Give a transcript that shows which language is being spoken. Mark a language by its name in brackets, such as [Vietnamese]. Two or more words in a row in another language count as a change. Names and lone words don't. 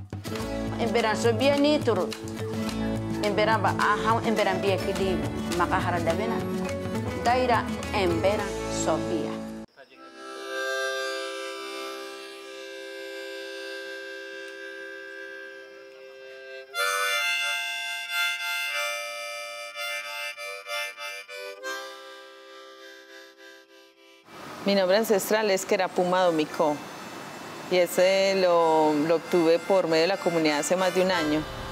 [Emberá-Catío] Emberan so biani turu. Emberan ba aham emberan biya kidi makahara dabena. Daira emberan Sofía. [Spanish] Mi nombre ancestral es Querapuma Domicó y ese lo obtuve por medio de la comunidad hace más de un año.